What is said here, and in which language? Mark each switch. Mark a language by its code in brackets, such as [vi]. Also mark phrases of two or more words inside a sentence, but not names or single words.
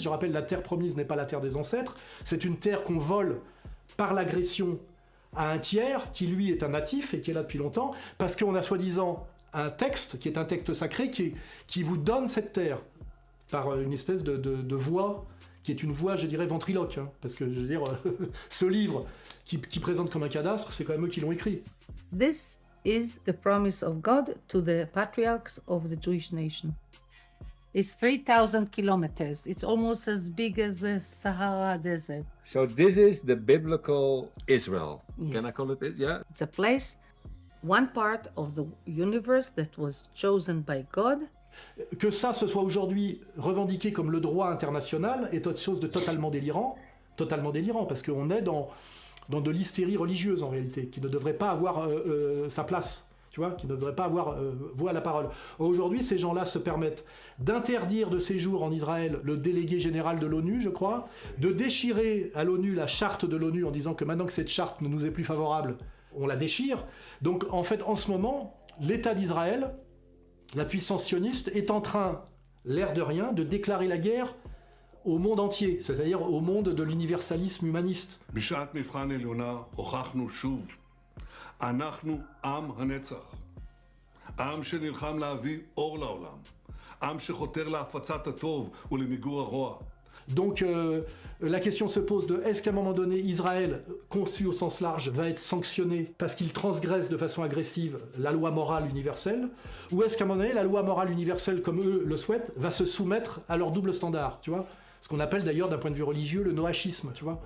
[fr] Je rappelle, la terre promise n'est pas la terre des ancêtres, c'est une terre qu'on vole par l'agression à un tiers qui lui est un natif et qui est là depuis longtemps, parce qu'on a soi-disant un texte qui est un texte sacré qui vous donne cette terre par une espèce de voix qui est une voix, je dirais, ventriloque, hein, parce que je veux dire, ce livre qui présente comme un cadastre, c'est quand même eux qui l'ont écrit. [en] This is the promise of God to the patriarchs of the Jewish nation. It's 3,000 kilometers. It's almost as big as the Sahara Desert. So this is the biblical Israel. Yes. Can I call it this? Yeah. It's a place, one part of the universe that was chosen by God. [fr] Que ça, ce soit aujourd'hui revendiqué comme le droit international est autre chose de totalement délirant, parce qu'on est dans de l'hystérie religieuse en réalité, qui ne devrait pas avoir sa place, tu vois, qui ne devrait pas avoir voix à la parole. Aujourd'hui, ces gens-là se permettent d'interdire de séjour en Israël le délégué général de l'ONU, je crois, de déchirer à l'ONU la charte de l'ONU en disant que maintenant que cette charte ne nous est plus favorable, on la déchire. Donc en fait, en ce moment, l'État d'Israël, la puissance sioniste, est en train, l'air de rien, de déclarer la guerre au monde entier, c'est-à-dire au monde de l'universalisme humaniste. [he] בשעת מבחן עליונה הוכחנו שוב, אנחנו עם הנצח, עם שנלחם להביא אור לעולם, עם שחותר להפצת הטוב ולמיגור הרוע. [fr] Donc la question se pose de est-ce qu'à un moment donné, Israël, conçu au sens large, va être sanctionné parce qu'il transgresse de façon agressive la loi morale universelle, ou est-ce qu'à un moment donné, la loi morale universelle, comme eux le souhaitent, va se soumettre à leur double standard, tu vois ? Ce qu'on appelle d'ailleurs d'un point de vue religieux le noachisme, tu vois.